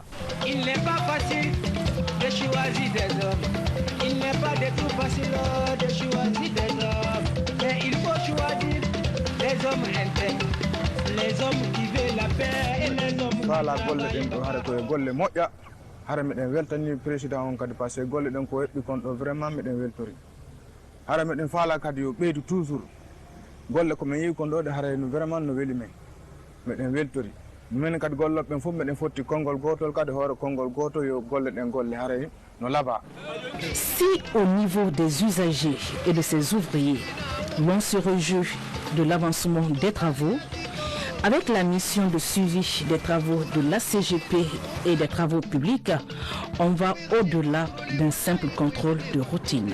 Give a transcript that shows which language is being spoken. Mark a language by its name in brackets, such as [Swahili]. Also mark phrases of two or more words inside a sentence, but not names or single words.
[French] Il n'est pas facile de choisir des hommes. Il n'est pas du tout facile de choisir des hommes. Mais il faut choisir les hommes intègres, les hommes qui veulent la paix et les hommes qui veulent la paix. [Fula] Hara meɗen weltani président on kadi [French] par ce que [Fula] golle ɗen ko heɓɓi kon ɗo vraiment meɗen weltori hara meɗen faala kadi yo ɓeydu toujours golle ko min yeehi kon ɗo ɗe hara no vraiment no weeli men meɗen weltori min kadi golloɓe ɓen fof meɗen fotti konngol gotol kadi hoore konngol goto yo golle ɗen golle haray no laaɓa. [French] Si au niveau des usagers et de ses ouvriers l'on se réjouit de l'avancement des travaux, avec la mission de suivi des travaux de la CGP et des travaux publics, on va au-delà d'un simple contrôle de routine.